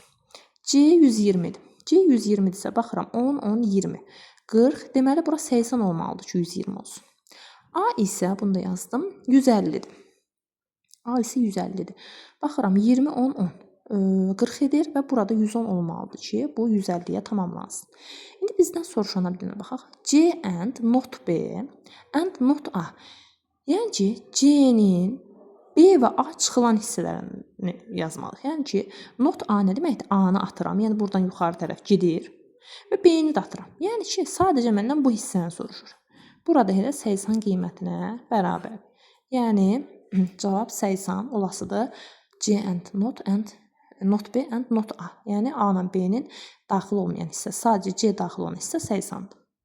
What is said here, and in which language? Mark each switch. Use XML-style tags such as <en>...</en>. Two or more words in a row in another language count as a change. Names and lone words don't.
<az>C 120-dir. C 120-dirsə, baxıram 10, 10, 20, 40. Deməli bura 80 olmalıdır ki 120 olsun. A isə, bunu da yazdım, 150-dir. A isə 150-dir. Baxıram 20, 10, 10. 40 edir və burada 110 olmalıdır ki, bu 150-yə tamamlansın. İndi bizdən soruşana bir dənə baxaq.</az> <en>C and not B and not A.</en> <az>Yəni ki, C-nin B və A çıxılan hissələrini yazmalıyıq. Yəni ki,</az> <en>not A</en> <az>nə deməkdir? A-nı atıram. Yəni buradan yuxarı tərəf gedir və B-ni də atıram. Yəni ki, sadəcə məndən bu hissəni soruşur. Burada elə 80 qiymətinə bərabər. Yəni cavab 80 olasıdır.</az> <en>C and not B and not A.</en> <az>Yəni A ilə B-nin daxil olmayan hissə, sadəcə C daxil olan hissə 80-dır.</az>